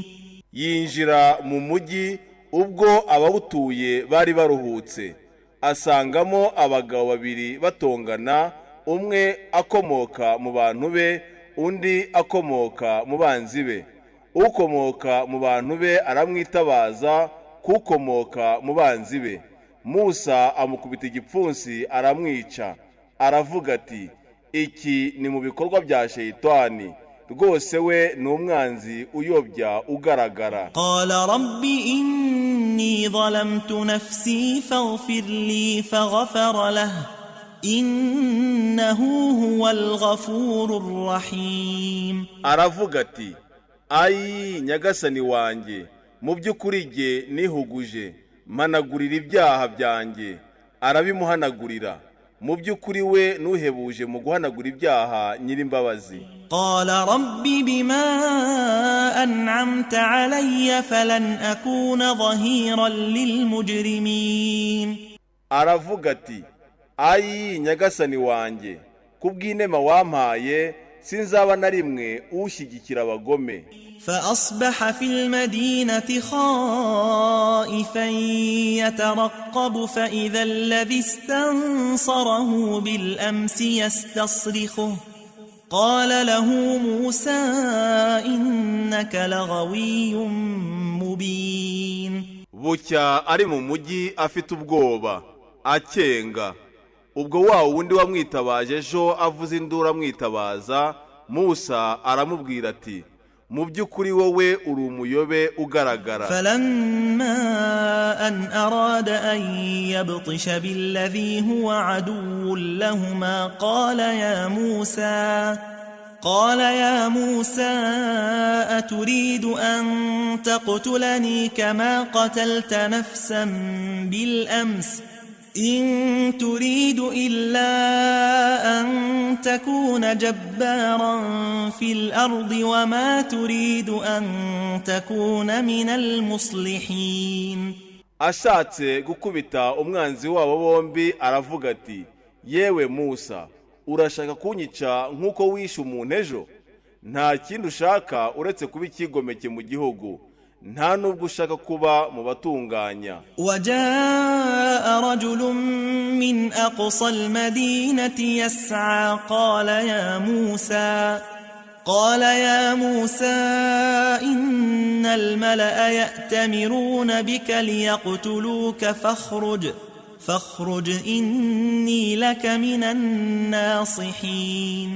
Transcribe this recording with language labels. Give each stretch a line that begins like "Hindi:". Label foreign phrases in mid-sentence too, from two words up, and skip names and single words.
Kinyarwanda: yinjira mu mujyi ubwo abawutuye bari baruhutse, asangamo abagabo babiri batongana, umwe akomoka mu bantu be undi akomoka mu banzi be. ukomoka mu bantu be aramwitabaza kukomoka mu banzi be. Musa amukubita igipfunsi aramwica, aravuga ati iki ni mu bikorwa bya shayitani, rwose we ni umwanzi uyobya ugaragara.
Arabic: قال رب إني ظلمت نفسي فاغفر لي فغفر له إنه هو الغفور الرحيم.
Kinyarwanda: aravuga ati ayi nyagasani wanjye, mu by'ukuri jye nihuguje, managurira ibyaha byanjye. arabimuhanagurira, mu by'ukuri we nuhebuje mu guhanagura ibyaha nyirimbabazi.
Arabic: قال رب بما أنعمت علي فلن أكون ظهيرا للمجرمين.
Kinyarwanda: aravuga ati ayi nyagasani wanjye, kubw'inema wampaye sinzaba na rimwe ushyigikira abagome.
Arabic: فأصبح في المدينة خائفا يترقب فإذا الذي استنصره بالأمس يستصرخه قال له موسى إنك لغوي مبين.
Kinyarwanda: bucya ari mu mujyi afite ubwoba akenga, ubwo wa wundi wamwitabaje ejo avuze induru amwitabaza, Musa aramubwira ati mu by'ukuri wowe uri umuyobe ugaragara.
Arabic: فلما أن أراد أن يبطش بالذي هو عدو لهما قال يا موسى أتريد أن تقتلني كما قتلت نفسا بالأمس إن تريد إلا أن تكون جبارا في الأرض وما تريد أن تكون من المصلحين.
Kinyarwanda: ashatse gukubita umwanzi wabo bombi aravuga ati yewe Musa, urashaka kunyica nk'uko wishe umuntu ejo? nta kindi ushaka uretse kuba ikigomeke mu gihugu, nta nubwo ushaka kuba mu batunganya.
Arabic: وجاء رجل من أقصى المدينة يسعى قال يا موسى إن الملأ يأتمرون بك ليقتلوك فاخرج إني لك من الناصحين.